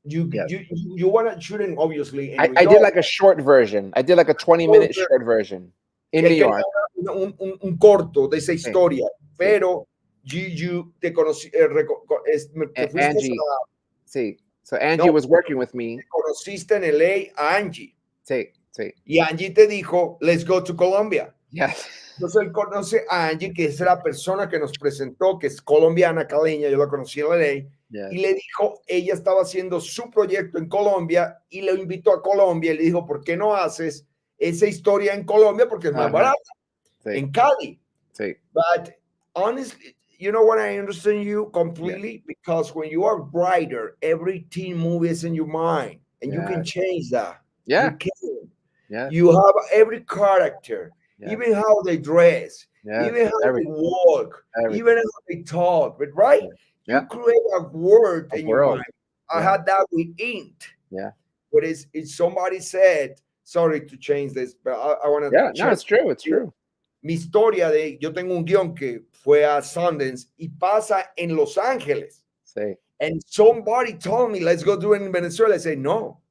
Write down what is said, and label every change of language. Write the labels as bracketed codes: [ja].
[en] You want to shoot in, obviously. I did like a short version. I did like a 20-minute short version in New York. [es] Un corto de esa historia, pero te conocí, te fuiste Angie, sí. [en] So Angie was working with me. [es] Te conociste en LA a Angie. Sí, sí. Y Angie te dijo, [en] let's go to Colombia. Yes. [es] Entonces él conoce a Angie, que es la persona que nos presentó, que es colombiana, caleña, yo la conocí en LA, [en] Yes. [es] y le dijo, ella estaba haciendo su proyecto en Colombia y lo invitó a Colombia y le dijo, ¿por qué no haces esa historia en Colombia? Porque es más barata. Sí. En Cali. Sí. [en] But honestly, you know what, I understand you completely, because when you are writer, every teen movie is in your mind and you can change that. Yeah. You can. Yeah. You have every character, even how they dress, even how they walk, even how they talk, but right? Yeah. You create a world in your mind. I Yeah. had that with Int. Yeah. But it's somebody said, sorry to change this, but I want to. Yeah, no, it's true. It's true. [es] Mi historia de, yo tengo un guión que fue a Sundance y pasa en Los Ángeles. Sí. [en] And somebody told me, let's go do it in Venezuela. I say, no.